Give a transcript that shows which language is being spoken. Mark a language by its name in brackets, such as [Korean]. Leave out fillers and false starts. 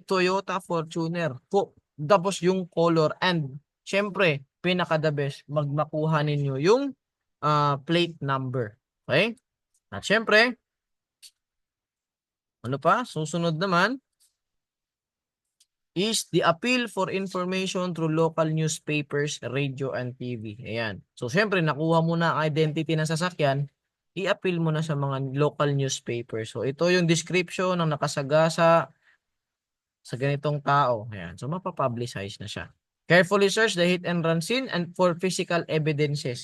[Filipino] Toyota Fortuner. Tapos yung [English] color and [Filipino] syempre, pinaka-the best, makuha ninyo yung plate number. Okay? At syempre, ano pa? Susunod naman [English] is the appeal for information through local newspapers, radio, and TV. [Filipino] Ayan. So, syempre, nakuha mo na ang identity ng sasakyan, i-appeal mo na sa mga local newspapers. So, ito yung description ng nakasagasa sa ganitong tao. Ayan. So, mapapublicize na siya. [English] Carefully search the hit and run scene and for physical evidences.